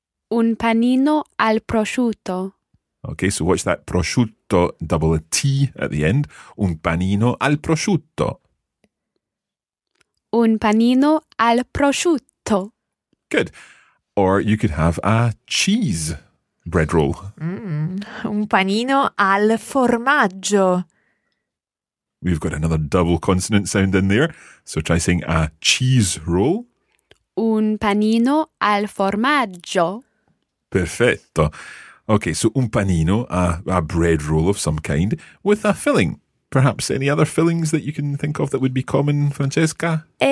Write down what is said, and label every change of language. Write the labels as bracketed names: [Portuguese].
[Italian] Un panino al prosciutto. [English] Okay, so watch that prosciutto double a T at the end. [Italian] Un panino al prosciutto. Un panino al prosciutto. [English] Good. Or you could have a cheese bread roll. [Italian] Mm, un panino al formaggio. [English] We've got another double consonant sound in there. So try saying a cheese roll. [Italian] Un panino al formaggio. Perfetto. [English] Okay, so [Italian] un panino, [English] a bread roll of some kind, with a filling. Perhaps any other fillings that you can think of that would be common, Francesca?